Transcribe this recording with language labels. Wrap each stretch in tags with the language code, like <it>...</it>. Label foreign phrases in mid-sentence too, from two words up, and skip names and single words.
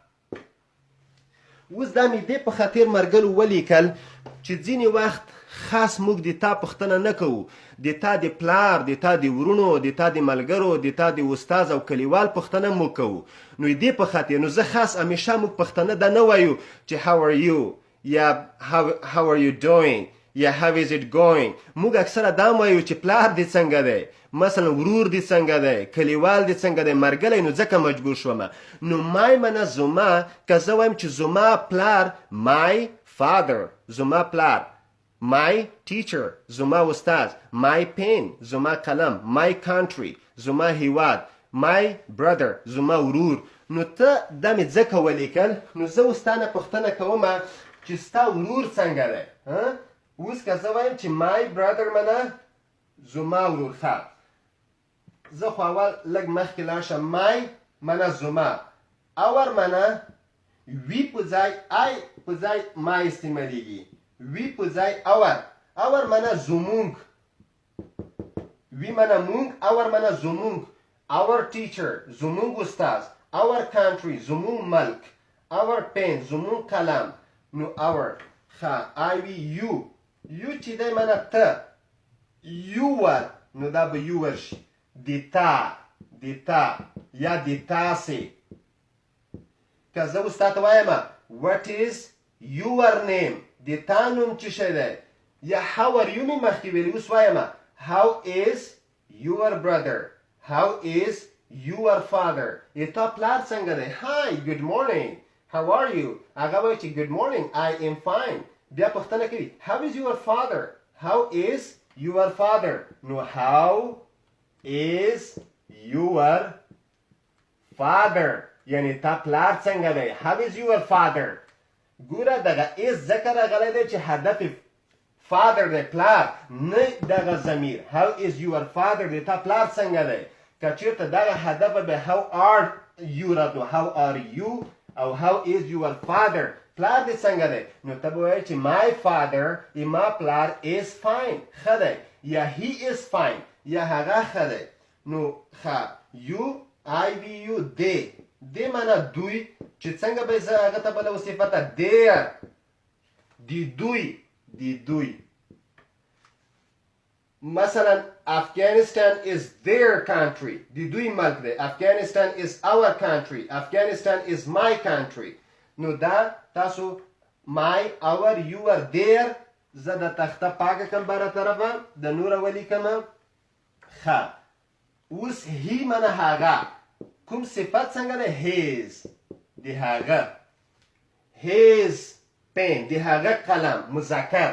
<ps>اوس دا مې دې په خاطر مرګلو ولیکل چې ځینې وخت خاص موږ د تا پوښتنه نه کوو د تا د پلار د تا د ورونو د تا د ملګرو د تا د استاد او کلیوال پوښتنه موږ کوو. نو دې په خاطر نو زه خاص همیشه موږ پوښتنه دا نه وایو چې</ps> <en>how are you</en> <ps>یا</ps> <en>how are you doing</en> <ps>یا</ps> <en>how is it going.</en> <ps>موږ اکثره دا وایو چې پلار دې څنګه دی مثلا ورور دې څنګه دی کلیوال دې څنګه دی مرګلی. نو ځکه مجبور شوم. نو مای منه زما که زه وایم چې زما پلار</ps> <en>my father</en> <ps>زما پلار</ps> <en>my teacher</en> <ps>زما استاد</ps> <en>my pen</en> <ps>زما قلم</ps> <en>my country</en> <ps>زما هیواد</ps> <en>my brother</en> <ps>زما ورور. نو ته دا مې ځکه ولیکل نو زه اوس تا نه پوښتنه کوم چې ستا ورور څنګه دی. اوس که زه وایم چې</ps> <en>my brother</en> <ps>منه زما ورور ښه زه خو اول لږ مخکې لاړ شم my منه زما our منه وی په ځای آی په ځای ما استعمالیږي وی په ځای our منه زمونږ وی منه مونږ our منه زمونږ</ps> <en>our teacher</en> <ps>زمونږ استاد</ps> <en>our country</en> <ps>زمونږ ملک</ps> <en>our pen</en> <ps>زمونږ قلم. نو our ښه I وی you چې دی منه ته your نو دا به یو ورشي د تا یا د تاسې. که زه اوس تا ته وایم</ps> <en>what is your name</en> <ps>د تا نوم څه شی دی، یا</ps> <en>how are you</en> <ps>مې مخکې ویلي، اوس وایم</ps> <en>how is your brother how is your father</en> <ps>د تا پلار څنګه دی.</ps> <en>hi good morning how are you</en> <ps>هغه وایي چې</ps> <en>good morning I am fine. بیا پوښتنه کوي how is your father how is your father نو how is your father</en> <ps>یعنی تا پلار څنګه دی.</ps> <en>how is your father</en> <ps>ګوره دغه is ذکر راغلی دی چې هدف father دی پلار، نه دغه ضمیر.</ps> <en>how is your father</en> <ps>دی تا پلار څنګه دی. که چېرته دغه هدف به</ps> <en>how are you</en> <ps>راتلو</ps> <en>how are you</en> <ps>او</ps> <en>how is your father</en> <ps>پلار دی څنګه دی، نو ته به وایې چې</ps> <en>my father</en> <ps>ما پلار</ps> <en>is fine</en> <ps>ښه دی، یا</ps> <en>he is fine</en> <ps>یا هغه ښه دی. نو ښه you I V U دی معنا دوی چې څنګه به زه هغه ته بله صفته their د دوی.</ps> <en>مثلا Afghanistan is their country</en> <ps>د دوی ملک دی.</ps> <en>Afghanistan is our country Afghanistan is my country.</en> <ps>نو دا تاسو</ps> <en>my our your their</en> <ps>زه د تخته پاکه کم بره طرفه د نوره ولیکم. ښه اوس هی منه هغه کوم صفت څنګه دی his د هغه</ps> <en>his pen</en> <ps>د هغه قلم مذکر.</ps>